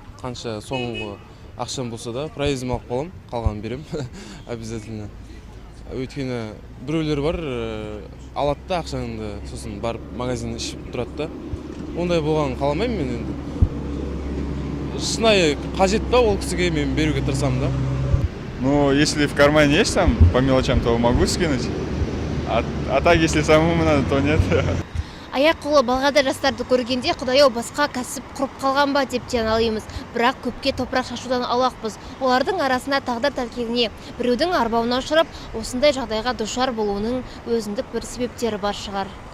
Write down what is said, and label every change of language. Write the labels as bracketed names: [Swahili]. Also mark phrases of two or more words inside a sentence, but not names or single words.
[Kazakh] Қанша соңғы ақшам болса да, проездім алып қалам, қалғанын берем, обязательно. Өйткені біреулер бар, алады да ақшаңды, сосын барып магазин ішіп тұрады да. Ондай болғанын қаламаймын мен енді. Шынайы қажет па ол кісіге мен беруге тырысамын да. [Russian] Ну, если в кармане есть там по мелочам, то могу скинуть. А так, если самому надо, то нет. [Kazakh] Аяқ-қолы балғада жастарды көргенде Құдай-ау басқа кәсіп құрып қалған ба деп алаймыз. Бірақ көпке топырақ шашудан аулақпыз. Олардың арасына тағдыр тәлкегіне біреудің арбауына ұшырап, осындай жағдайға душар болуының өзіндік бір себептері бар шығар.